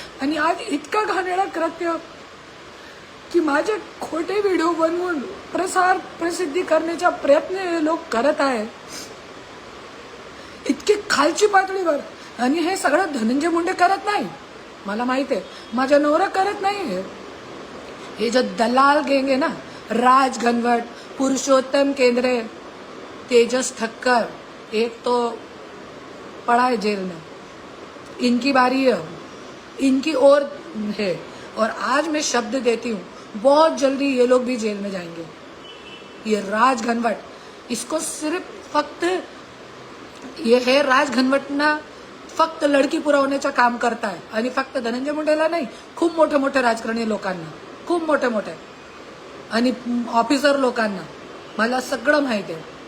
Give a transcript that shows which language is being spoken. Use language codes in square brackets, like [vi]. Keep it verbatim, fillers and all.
[mr] आणि आज इतका घाणेरडा कृत्य की माझे खोटे व्हिडिओ बनवून प्रसार प्रसिद्धी करण्याचा प्रयत्न हे लोक करत आहे, इतकी खालची पातळीवर. आणि हे सगळं धनंजय मुंडे करत नाही, मला माहित आहे, माझा नवरा करत नाही आहे. हे जो दलाल गँग आहे ना, [hi] राज घनवट, पुरुषोत्तम केंद्रे, तेजस ठक्कर, एक तो पड़ा है जेल में, इनकी बारी है, इनकी ओर है. और आज मैं शब्द देती हूँ, बहुत जल्दी ये लोग भी जेल में जाएंगे. ये राज घनवट, इसको सिर्फ [mr] फक्त ये हे राज घनवट ना फक्त लडकी पुरवण्याचं काम करताय. आणि फक्त धनंजय मुंडेला नाही, खूप मोठे मोठे राजकारणी लोकांना, खूप मोठे मोठे आणि ऑफिसर लोकांना मला सगळं माहिती आहे.